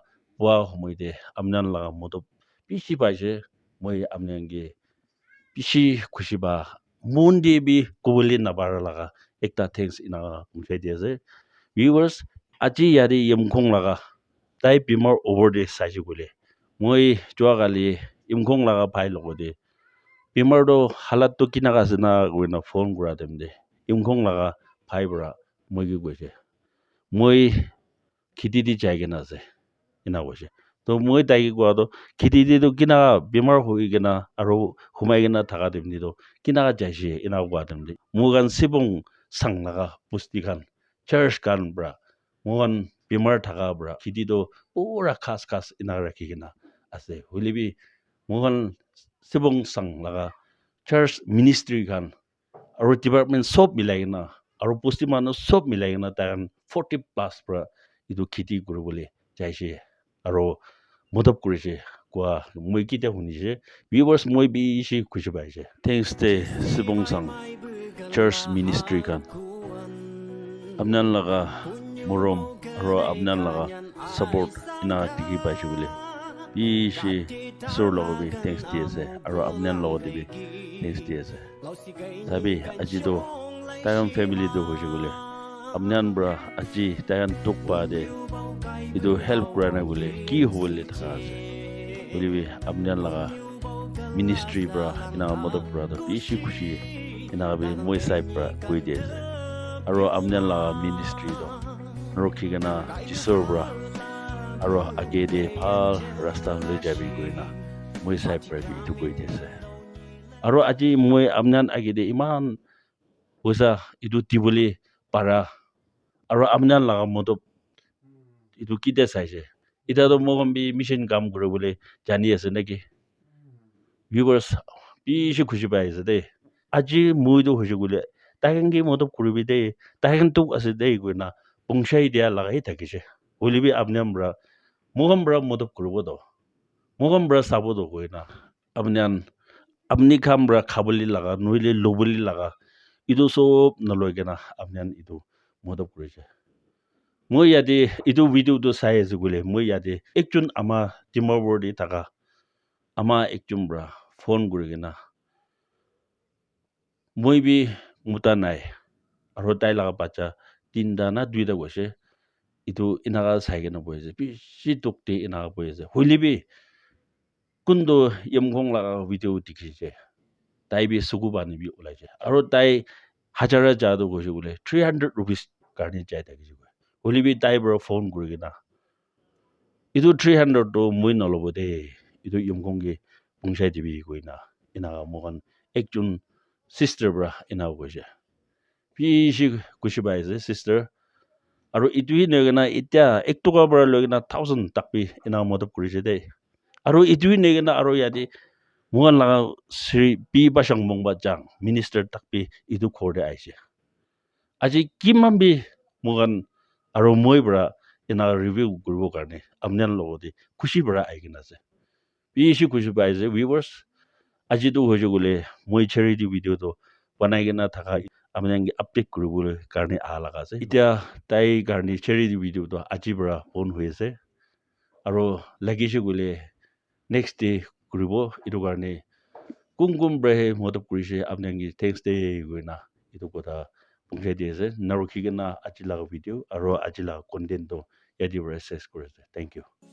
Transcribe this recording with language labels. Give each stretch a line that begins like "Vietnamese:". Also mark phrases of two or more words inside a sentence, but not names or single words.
Naga Pidgin: wa homoide amnan laga modo pishi paise moi amnange pishi khushi ba mundi bi kubuli nabara laga ekta thanks ina kumsai dia ase viewers aji yari yemkhong laga tai bimar over de saji gule moi chwa gali yemkhong laga phai logode bimar do halat to kinaga sina goina phone gura demde yemkhong laga phai bra moi gi goise moi khiti di jaigena ase ina goise to moi dai go do khiti di to kina bimar hoi gena aro humai gena thaga demni do kina jaise ina go demde mogan sibong sang laga pusti khan church kan bra mogan bimar thaga bra khiti do pura khas khas ina rakhi gena ase hulibi mogan sibong sang laga
English: church ministry
Naga Pidgin: kan aro department sob milai gena aro pusti manu sob milai gena tan 40 plus pra idu khiti kuribole jaise aro modop kurise kwa moi kita hunise viewers moi bi shi khushi paise thanks te sibong sang
English: church ministry
Naga Pidgin: kan amnan laga morom aro amnan laga support ina tigi paise bole bi shi sur logo bi thanks ti ase aro amnan logo dibi thanks ti ase sabi aji do tayam family do hoje bole amnan bra aji tayan tukpa de idu help kurana bole ki hole thaka ase bolibi amnan laga ministry bra ina modop bra do bishi khushi ina be moi sai bra koi de ase aro amnan laga ministry do rokhi gana jisor bra aro age de phal rasta le jabi goina moi sai bra bi tu koi de ase aro aji moi amnan age de iman osa idu tibuli para aro amnan laga modop idu kite saise ita do mogam bi mission kam kore bole jani ase naki viewers bishi khushi pai ase de aji moi do hoje gule tagen gi modop kuribi de tagen tuk ase de goina pungshai dia laga hi thakise holibi amnam bra mogam bra modop kuribo do mogam bra sabo do goina amnan amni kham bra khabuli laga noile lobuli laga idu sob naloi gena amnan idu modop kurise moi yade idu video do sai ase gule moi yade ekjun ama timawor de taka ama ekjun bra phone guri gena moi bi muta nai aro tai laga bacha tinda na duida goise idu inaga sai gena boise bi shi tukte inaga boise hulibi kundo yemkhong laga video dikhise tai bi sugu bani bi ulaise aro tai hajara jado goise gule 300 rupees karni chai thakise holibi tai bro phone guri gena idu 300 do moi nalobo de idu yemkhong ge pungshai dibi goina inaga mogan ekjun sister bra ina goise bishi kushi bai ase sister aro itu hi negena itya ektoka bra logena 1000 takpi ina modop kurise de aro itu hi negena aro yadi mogan laga sri pi basang mongba jang minister takpi itu khorde aise aji kimambi mogan aro moi bra ina review gurbo karne amnan logodi khushi bra aigena ase bishi khushi bai ase viewers aji do hoje gule moi
English: charity video
Naga Pidgin: do banai gena thaka amnan ge update gurbo karne a laga ase itya tai karne
English: charity video
Naga Pidgin: do aji bra on hoise aro lagise gule
English: next day
Naga Pidgin: gurbo itu karne kum brahe modop kurise amnan ge thanks day goina itu kotha pungse diase naroki gena aji laga video aro aji laga content do yadi access korese
English: thank you